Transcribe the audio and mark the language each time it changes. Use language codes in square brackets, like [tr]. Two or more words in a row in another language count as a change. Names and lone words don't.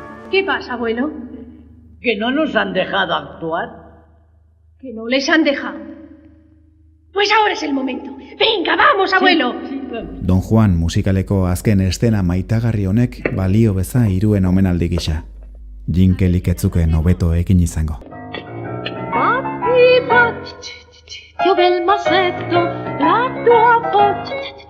[es] ¿Qué pasa, abuelo? Que no nos han dejado actuar. Que no les han dejado. Pues ahora es el momento. Venga, vamos, abuelo. Sí, vamos. [eu] Don Juan musikaleko azken estena maitagarri honek balio beza hiruen omenaldi gisa. Jinkelik ez zuken hobeto egin izango. [it] Batti, batti, io bel masetto, la tua voce